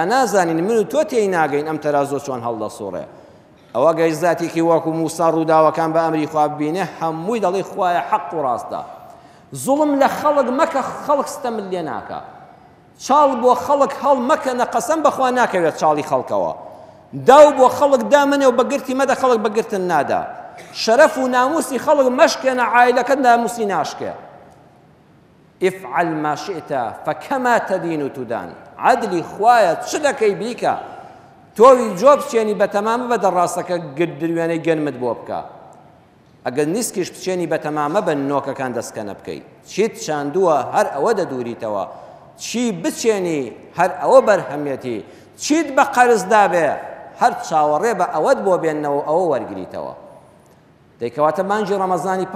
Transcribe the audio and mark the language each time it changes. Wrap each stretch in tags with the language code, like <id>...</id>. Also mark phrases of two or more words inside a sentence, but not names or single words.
<ckb>نازانین من و تۆ تێی ناگەین ئەم تەرازۆ چۆن هەڵدەسوڕێ ئەوە گەیزاتێکی وەکو موسا ڕووداوەکان بە ئەمری خوا ببینێ هەمووی دەڵێ خوایە حەق و ڕاستە زوڵم لە خەڵک مەکە خەڵک ستەمت لێ ناکە چاڵ بۆ خەڵک هەڵ مەکە نەقەسەم بەخوا ناکەوێت چاڵی خەڵکەوە داو بۆ خەڵک دامنێ و بەگرتی مەدە خەڵک بەگرتن نادا شەرەف و ناموسی خەڵک مەشکێنە عایلەکەت ناموسی ناشکێ</ckb> <ar>افعل ما شئت فكما تدين تدان</ar> <ckb>عدلی خوایە چ دەکەی بیکە تۆوی جۆ بچێنی بە تەمامە بە دەڕاستەکە گردروێنەی گەنمت بۆ بکە ئەگەر نیسکیش بچێنی بە تەمامە بە نۆکەکان دەستکەنە بکەیت چیت چاندووە هەر ئەوە دەدووریتەوە چی بچێنی هەر ئەوە بەرهەمێتی چیت بە قەرزدا بێ هەر چاوەڕێ بە ئەوەت بۆ بێننەوە ئەوە وەرگریتەوە دەیکەواتە مانجی ڕەمەزانی پڕ</ckb>